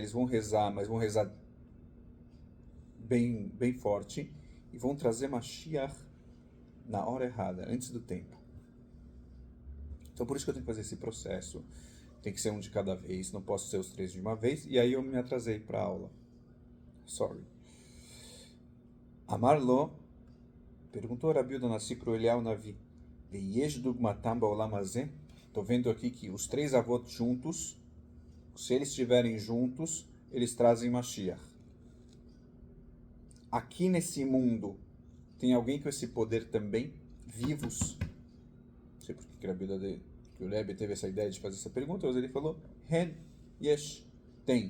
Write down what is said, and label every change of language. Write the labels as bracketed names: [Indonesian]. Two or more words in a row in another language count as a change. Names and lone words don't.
[Portuguese] Eles vão rezar, mas vão rezar bem forte e vão trazer Mashiach na hora errada, antes do tempo. Então por isso que eu tenho que fazer esse processo. Tem que ser um de cada vez, não posso ser os 3 de uma vez. E aí eu me atrasei para a aula. Sorry. Amarlo perguntou a Rabi Yehuda Hanassi para o Eliyahu Hanavi. [Hebrew] ויש דוגמתם בעולם הזה. [Portuguese] Estou vendo aqui que os 3 avós juntos, se eles estiverem juntos, eles trazem Mashiach. Aqui nesse mundo, tem alguém com esse poder também? Vivos? Não sei por que Rabi Yehuda que o Rebbe teve essa ideia de fazer essa pergunta, mas ele falou, [Hebrew] הן יש, [Portuguese] tem.